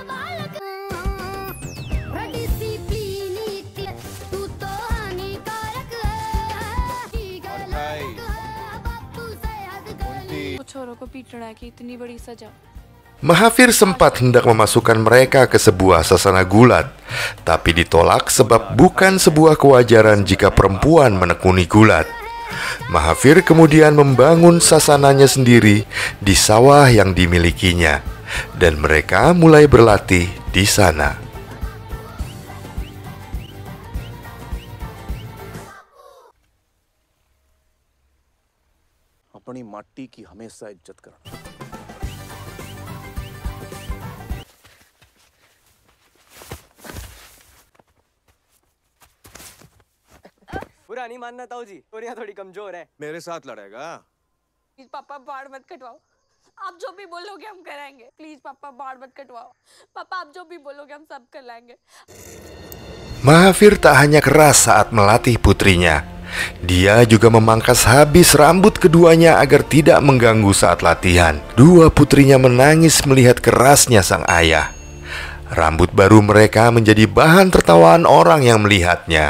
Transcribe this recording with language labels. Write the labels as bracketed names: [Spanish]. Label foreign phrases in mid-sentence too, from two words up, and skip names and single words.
[Indonesian] Mahathir sempat hendak memasukkan mereka ke sebuah sasana gulat, tapi ditolak sebab bukan sebuah kewajaran jika perempuan menekuni gulat. Mahathir kemudian membangun sasananya sendiri di sawah yang dimilikinya, dan mereka mulai berlatih di sana. [Hindi] अपनी माटी की हमेशा इज्जत करना। बुरा नहीं मानना ताऊ जी, तोरियां थोड़ी कमजोर है। मेरे साथ लड़ेगा? प्लीज पापा बाढ़ मत कटवाओ। आप जो भी बोलोगे हम कराएंगे। प्लीज पापा बाढ़ मत कटवाओ। पापा आप जो भी बोलोगे हम सब कर लाएंगे। [Indonesian] Mahathir tak hanya keras saat melatih putrinya, dia juga memangkas habis rambut keduanya agar tidak mengganggu saat latihan. Dua putrinya menangis melihat kerasnya sang ayah. Rambut baru mereka menjadi bahan tertawaan orang yang melihatnya.